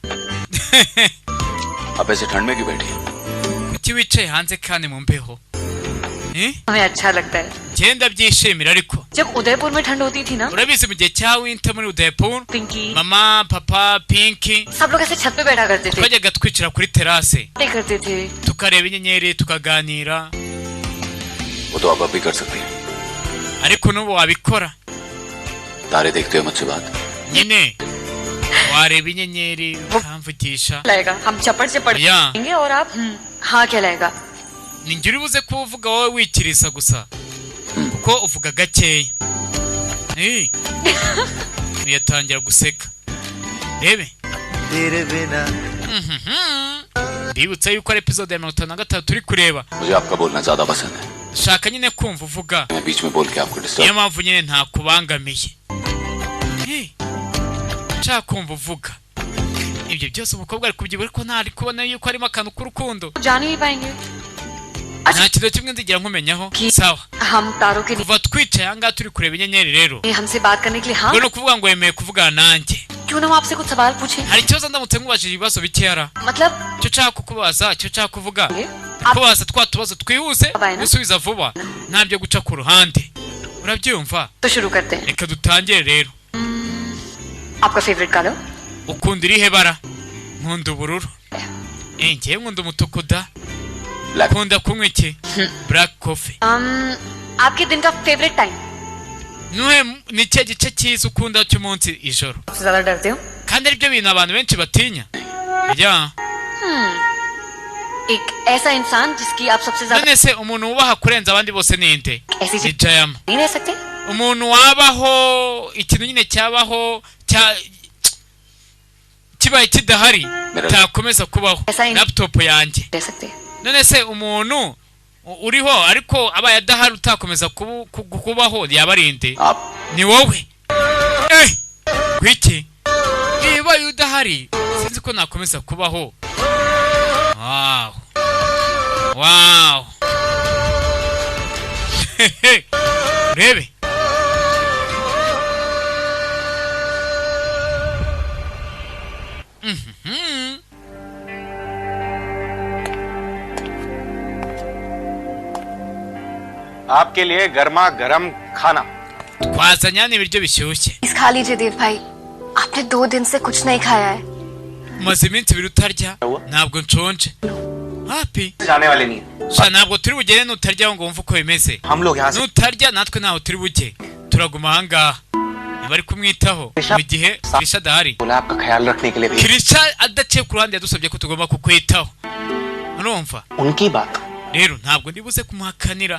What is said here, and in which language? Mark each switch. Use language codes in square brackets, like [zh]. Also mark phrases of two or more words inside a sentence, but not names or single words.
[hi] अब ऐसे ठंड में क्यों बैठी है [rw] kuki wicaye hanze kandi mu mbeho [hi] हमें अच्छा लगता है [rw] genda byishimira ariko [hi] जब उदयपुर में ठंड होती थी ना [rw] urabizi mu gihe cya winter muri Udaipur [hi] पिंकी [rw] mama papa Pinky [hi] सब लोग ऐसे छत पे बैठा करते थे [rw] twajyaga twicara kuri terase [hi] करते थे [rw] tukareba inyenyeri tukaganira [hi] वो तो आप भी कर सकती हैं [rw] ariko n'ubu wabikora [hi] तारे देखते हो मुझसे बात [rw] nyine wareba inyenyeri ukamvugisha [hi] लाएगा हम चपड़ से पढ़ेंगे और आप हाँ क्या लाएगा [rw] ninjye uri buze kuvuga wowe wikirisa gusa kuko uvuga gakeya yatangira guseka rebe ndibutsa yuko ari episode ya 53 turi kureba [hi] मुझे आपका बोलना ज्यादा पसंद है [rw] shaka nyine kumva uvuga [hi] मैं बीच में बोल के आपको डिस्टर्ब [rw] niyo mpamvu nyine ntakubangamiye nshaka kumva uvuga ibyo byose umukobwa ari kubyibura ko ntari kubona yuko harimo akantu k'urukundo [hi] जान ही पाएंगे [rw] nta kintu kimwe nzigira nkumenyaho sawa [hi] हम तारों के [rw] kuva twicaye ahangaha turi kureba inyenyeri rero [hi] लिए हमसे बात करने के लिए हाँ [rw] ubwo ni ukuvuga ngo wemeye kuvugana nanjye [hi] क्यों ना हम आपसे कुछ सवाल पूछें [rw] hari ikibazo ndamutse nkubajije ibibazo bikeya [hi] मतलब [rw] icyo nshaka kukubaza icyo nshaka kuvuga kubaza twa tubazo twihuse gusubiza vuba ntabyo guca ku ruhande urabyumva [hi] तो शुरू करते हैं [rw] reka dutangire rero [hi] आपका [en] favorite color [rw] ukunda irihe bara nkunda ubururu ngewe nkunda umutuku da ukunda kunywa iki [en] black coffee [hi] आपके दिन का [en] favorite time [rw] nuhe ni cye gice cyiza ukunda cy'umunsi ijoro [hi] सबसे ज्यादा डरते हो [rw] kandi aribyo bintu abantu benshi batinya ya [hi] एक ऐसा इंसान जिसकी आप सबसे ज्यादा [rw] none se umuntu wubaha kurenza abandi bose ninde [hi] ऐसी [rw] ni Jayama [hi] नहीं रह सकते [rw] umuntu wabaho ikintu nyine cyabaho kibaye kidahari takomeza kubaho laptop yanjye [hi] रह सकते [rw] none se umuntu uriho ariko abaye adahari utakomeza kubaho yabarinde ni wowe gwiki niba udahari sinzi ko nakomeza kubaho wow rebe [hi] आपके लिए गर्मा गर्म खाना [rw] twazanye ibiryo bishyushye [hi] खा लीजिए देव भाई आपने 2 दिन से कुछ नहीं खाया है [rw] umaze iminsi ibiri utarya ntabwo nshonje happy [hi] जाने वाले नहीं है [rw] sha ntabwo turi bugere nutarya ngo wumve uko bimeze [hi] हम लोग यहाँ से [rw] nutarya natwe ntaho turi bujye turaguma ahangaha bari kumwitaho mu gihe Krisha adahari [hi] बोला आपका ख्याल रखने के लिए भी [rw] Krisha adaciye ku ruhande yadusabye ko tugomba kukwitaho urumva [hi] उनकी बात [rw] rero ntabwo ndibuze kumuhakanira